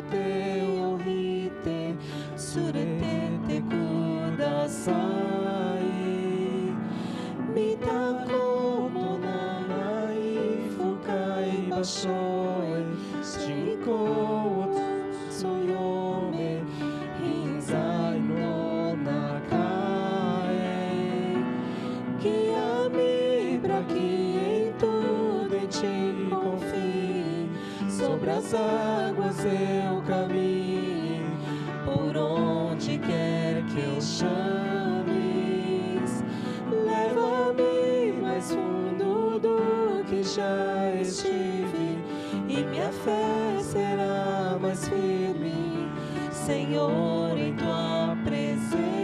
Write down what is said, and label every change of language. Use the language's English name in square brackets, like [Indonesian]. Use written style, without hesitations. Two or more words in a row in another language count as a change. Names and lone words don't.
[Japanese] 手を引いて連れてってください見たことない深い場所へ信仰を強め臨在の中へ [Portuguese] guia me pra que em tudo em ti confie sobre as águas eu caminhe por onde quer que eu chames leva-me mais fundo do que já estive e minha fé será mais firme Senhor em tua presença